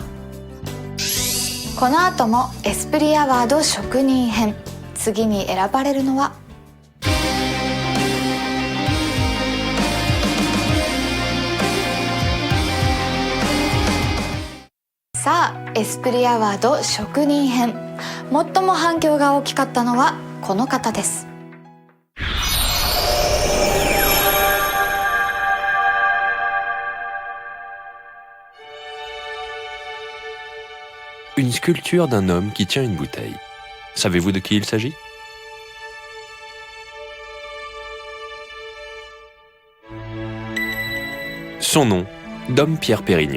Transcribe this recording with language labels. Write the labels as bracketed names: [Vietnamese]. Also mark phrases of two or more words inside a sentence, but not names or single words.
[Japanese] この後もエスプリアワード職人編、次に選ばれるのはさあ、エスプリアワード職人編、最も反響が大きかったのはこの方です。 [French] Une sculpture d'un homme qui tient une bouteille. Savez-vous de qui il s'agit? Son nom, Dom Pierre Pérignon.